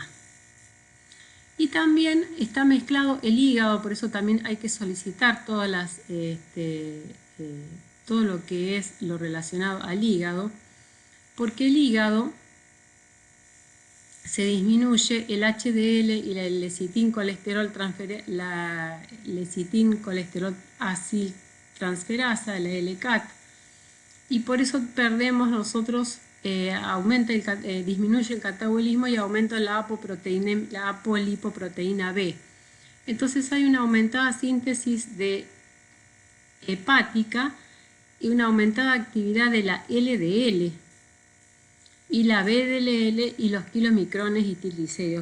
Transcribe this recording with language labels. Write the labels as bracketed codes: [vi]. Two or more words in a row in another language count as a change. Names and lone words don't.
[es] Y también está mezclado el hígado, por eso también hay que solicitar todas las, todo lo que es lo relacionado al hígado, porque el hígado se disminuye el HDL y la lecitincolesterol aciltransferasa, la LCAT, y por eso perdemos nosotros, disminuye el catabolismo y aumenta la apolipoproteína B. Entonces hay una aumentada síntesis de hepática y una aumentada actividad de la LDL y la VDL y los kilomicrones y triglicéridos.